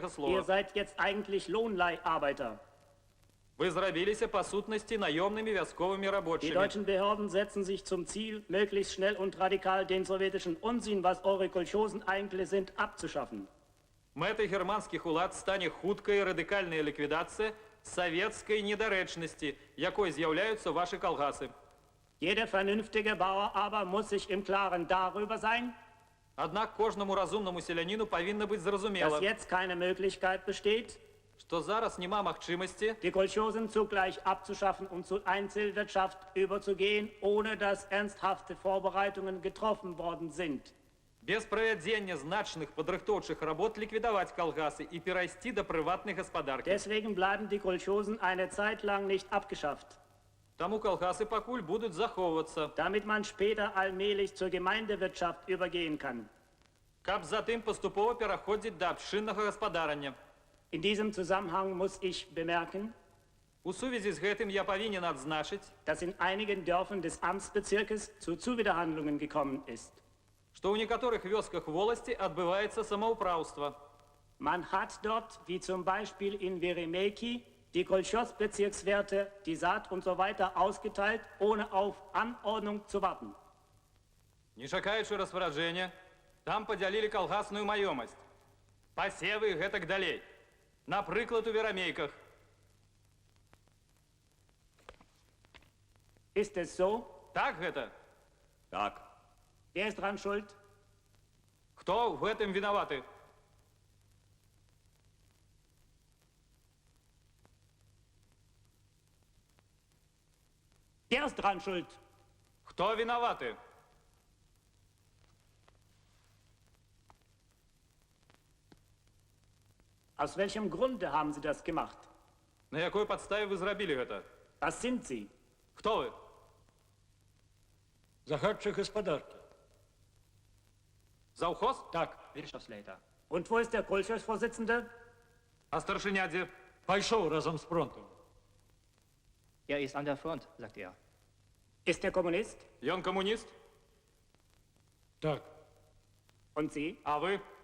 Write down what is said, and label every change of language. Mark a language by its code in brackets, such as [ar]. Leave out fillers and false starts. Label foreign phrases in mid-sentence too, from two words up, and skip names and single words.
[de] Ihr [uk] слова. [de] seid jetzt eigentlich Lohnleiharbeiter. [uk] Ви зробилися по сутності наемными військовими [de] Die [ru] рабочими. [de] deutschen Behörden setzen sich zum Ziel, möglichst schnell und radikal den sowjetischen Unsinn, was eure Kolchosen eigentlich sind, abzuschaffen. [uk] Метой германських улад стане хутка і радикальна ліквідація совєтської недоречності, якою з'являються ваші колгаси. [de] Jeder vernünftige Bauer aber muss sich im Klaren darüber sein, [uk] Однак кожному розумному селянину повинно бути [de] dass [uk] зрозуміло, [de] jetzt keine Möglichkeit besteht, [uk] що зараз нема можливості [de] die Kolchosen zugleich abzuschaffen und zur Einzelwirtschaft überzugehen, ohne dass ernsthafte Vorbereitungen getroffen worden sind. [uk] без проведення значних підрихтовчих робот ліквідувати колгаси і перейти до приватної господарки. [de] Deswegen bleiben die Kolchosen eine Zeit lang nicht abgeschafft. [uk] Тому колгаси покуль будуть заховуватися, [de] Damit man später allmählich zur Gemeindewirtschaft übergehen kann. [be] каб затим поступово переходити до общинного господарення. [de] In diesem Zusammenhang muss ich bemerken, [be] У сувязі з гэтым я повинен адзначыць, [de] dass in einigen Dörfern des Amtsbezirkes zu Zuwiderhandlungen gekommen ist. [be] што ў некаторых вёсках воласці адбываецца самаўпраўства. [de] Man hat dort, wie zum Beispiel in Veremeki, die Kolchos-Bezirkswerte, die Saat und so weiter ausgeteilt, ohne auf Anordnung zu warten. [be] Не чакаючы распараджэння, там падзялілі калгасную маёмасць. Пасевы і гэтак далей. Напрыклад, у верамейках. [de] Ist es so? [be] Так гэта? Так. [de] Wer ist dran schuld? [be] Хто в гэтым вінаваты? [de] Wer ist dran schuld? [be] Хто вінаваты? [de] Aus welchem Grunde haben Sie das gemacht? [be] На якой падставе вы зрабілі гэта? [de] Was sind Sie? [be] Хто вы? [uk] Загадчик господарки. Завхоз? Так, [de] Wirtschaftsleiter. Und wo ist der Kolchos-Vorsitzende? [be] А старшиня дзе? [ru] Пошел разом с фронтом. [de] Er ist an der Front, sagt er. Ist der Kommunist? [be] Ён коммунист? Так. [de] Und Sie? [be] А вы?